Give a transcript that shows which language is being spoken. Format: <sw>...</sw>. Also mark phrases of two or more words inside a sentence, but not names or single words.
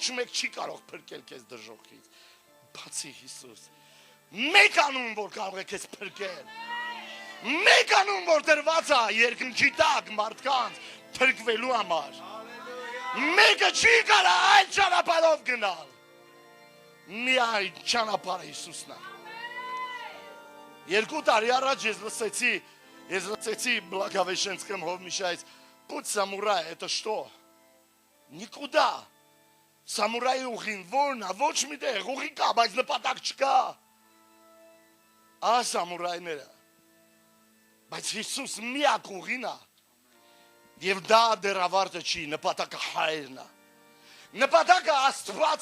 <hy>մեկ չի կարող փրկել քեզ դժոխքից։ Բացի Հիսուս։ Մեկ անուն որ կարող է քեզ փրկել։ Մեկ անուն որ դրված է երկնքի տակ մարդկանց փրկվելու համար։ Մեկը չի կարող այլ ճանապարհով գնալ։ Միայն ճանապարհը Հիսուսն է։ 2 տարի առաջ ես լսեցի Благовещенском Հովմիշայից</hy> <ru>«Путь самурая это что?» Никуда.</ru> <hy>Սամուրայի ուղին որն է, ոչ մի տեղ, ուղի կա, բայց նպատակ չկա։ Սամուրայները։ Բայց Հիսուս միակ ուղին է։ Եվ դա դեռ ավարտը չի, նպատակը Հայրն է։ Նպատակը Աստված</hy>